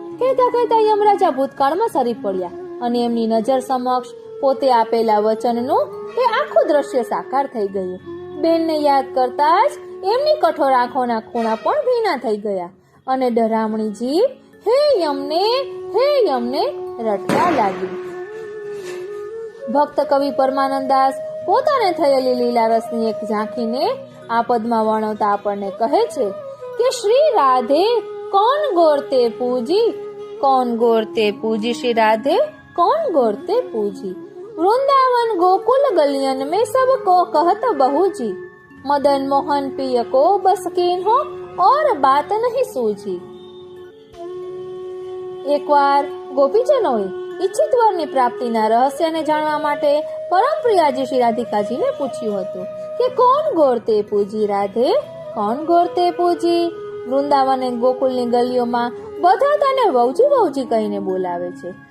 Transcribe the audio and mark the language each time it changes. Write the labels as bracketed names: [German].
[Gujarati] કહેતા કહેતા યમરાજા ભૂતકાળમાં સરી પડ્યા અને એમની નજર સમક્ષ પોતે આપેલા વચનનું એ આખું દ્રશ્ય સાકાર થઈ ગયું. બેનને યાદ કરતા જ એમની કઠોર આંખોના ખૂણા પણ ભીના થઈ ગયા અને ડરામણી જીભ હે યમને રટવા લાગી. ભક્ત કવિ પરમાનંદાસ પોતાને થયેલી લીલા રસની એક ઝાંખીને આ પદમાં વર્ણવતા આપણને કહે છે કે શ્રી રાધે [Hindi] कौन गोरते पूजी श्री राधे कौन गोरते पूजी वृंदावन गोकुल गलियन में सबको कहत बहूजी मदन मोहन पिय को बस कीन हो और बात नहीं सूझी. [Gujarati] એકવાર ગોપીજનોએ ઈચ્છિત વરની પ્રાપ્તિના રહસ્યને જાણવા માટે પરમ પ્રિયાજી શ્રી રાધિકાજીને પૂછ્યું હતું કે કોણ ગોરતે પૂજી રાધે, કોણ ગોરતે પૂજી. વૃંદાવન અને ગોકુલની ગલીઓમાં બધા તને વહુજી વહુજી કહીને બોલાવે છે.